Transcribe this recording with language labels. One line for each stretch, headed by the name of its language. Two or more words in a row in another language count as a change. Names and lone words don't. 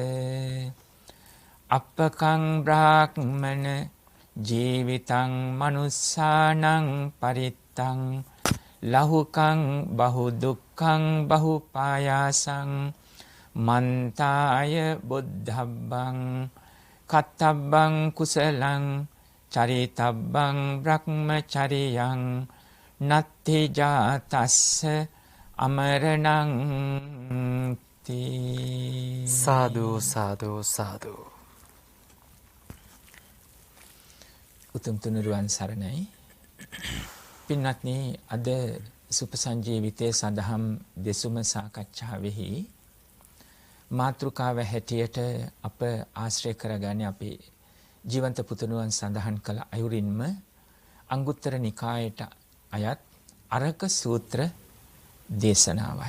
Pali: අපකං බ්‍රාහ්මන ජීවිතං මනුස්සානං පරිත්තං ලහුකං බහු දුක්ඛං බහු පායාසං මන්තාය බුද්ධබ්බං කත්තබ්බං කුසලං චරිතබ්බං බ්‍රහ්මචරියං නත්ථි ජාතස්ස අමරණං තී සාදු සාදු සාදු
Sinhala: උතුම් තුනුරුවන් සරණයි පින්වත්නි අද සුපසංජීවිතයේ සඳහම් දෙසුම සාකච්ඡාවෙහි මාතෘකාව හැටියට අප ආශ්‍රය කරගන්නේ අපේ ජීවන්ත පුතුණුවන් සඳහන් කළ අයුරින්ම අංගුත්තර නිකායට අයත් අරක සූත්‍ර දේශනාවයි.